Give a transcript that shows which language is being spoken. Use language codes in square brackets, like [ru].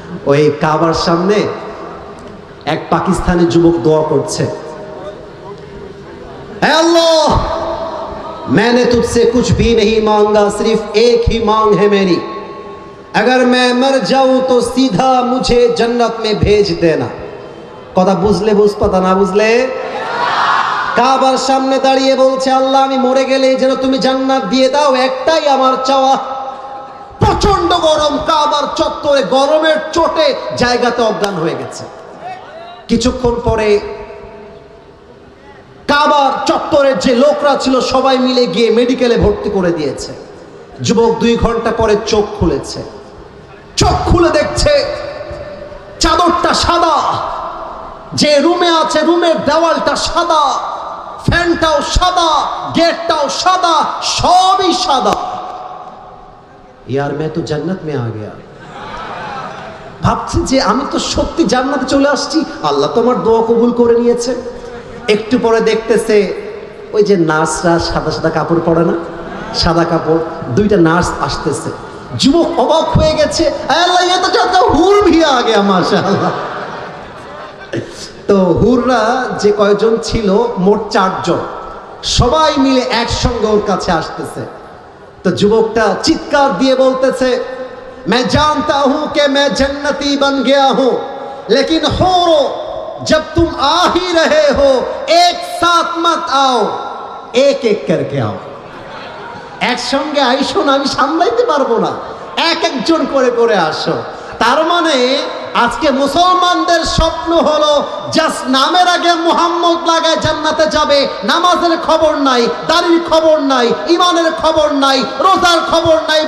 [bn] ওই কাবার সামনে এক পাকিস্তানি যুবক দোয়া করছে, হে আল্লাহ, [hi] मैंने तुझसे कुछ भी नहीं मांगा, सिर्फ एक ही मांग है मेरी, अगर मैं मर जाऊं तो सीधा मुझे जन्नत में भेज देना। [bn] কথা বুঝলে বুঝ, কথা না বুঝলে? কাবার সামনে দাঁড়িয়ে বলছে, আল্লাহ, আমি মরে গেলে যেন তুমি জান্নাত দিয়ে দাও, একটাই আমার চাওয়া। প্রচন্ড গরম, কাবার চত্বরে গরমের চোটে জায়গাতে অজ্ঞান হয়ে গেছে। কিছুক্ষণ পরে কাবার চত্বরের যে লোকরা ছিল সবাই মিলে গিয়ে মেডিকেলে ভর্তি করে দিয়েছে। যুবক 2 ঘন্টা পরে চোখ খুলেছে। চোখ খুলে দেখছে চাদরটা সাদা, যে রুমে আছে রুমের দেওয়ালটা সাদা, ফ্যানটাও সাদা, গেটটাও সাদা, সবই সাদা। [hi] ইয়ার मैं तो जन्नत में आ गया। [bn] ভাবছি যে আমি তো সত্যি জান্নাতে চলে আসছি, আল্লাহ তোমার দোয়া কবুল করে নিয়েছে। একটু পরে দেখতেছে ওই যে নার্সরা সাদা সাদা কাপড় পরে না, সাদা কাপড়, 2টা নার্স আসতেছে। যুবক অবাক হয়ে গেছে, [hi] আল্লাহ ये तो जाता হুর भी आ गया माशाअल्लाह। [bn] তো হুররা যে কয়জন ছিল, মোট 4 জন, সবাই মিলে একসঙ্গে ওর কাছে আসতেছে। তো যুবকটা চিৎকার দিয়ে বলতেছে, [hi] मैं जानता हूं कि मैं जन्नती बन गया हूं, लेकिन होरो जब तुम आ ही रहे हो, एक साथ मत आओ, एक एक करके आओ। [bn] একসঙ্গে আইসো না, আমি সামলাইতে পারবো না, এক একজন করে করে আসো। তার মানে আজকে মুসলমানদের স্বপ্ন হলো জাস্ট নামের আগে মুহাম্মদ লাগায় জান্নাতে যাবে, নামাজের খবর নাই, দাড়ির খবর নাই, ইমানের খবর নাই, রোজার খবর নাই।